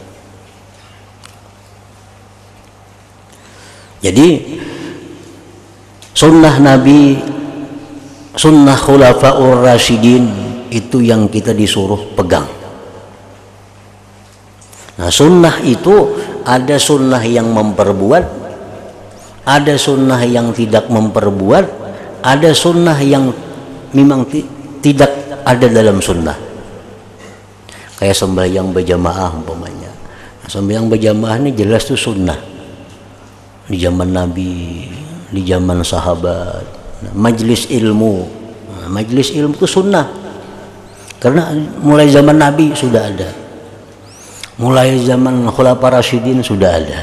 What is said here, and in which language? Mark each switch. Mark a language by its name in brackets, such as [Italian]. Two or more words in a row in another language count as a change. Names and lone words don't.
[Indonesian] Jadi sunnah Nabi, sunnah khulafaur rasyidin itu yang kita disuruh pegang. Nah, sunnah itu ada sunnah yang memperbuat, ada sunnah yang tidak memperbuat, ada sunnah yang memang tidak ada dalam sunnah. Kayak sembahyang berjamaah umpamanya. Nah, sembahyang berjamaah ini jelas itu sunnah di zaman Nabi, di zaman sahabat. Nah, majlis ilmu itu sunnah karena mulai zaman Nabi sudah ada, mulai zaman khulafa rasyidin sudah ada.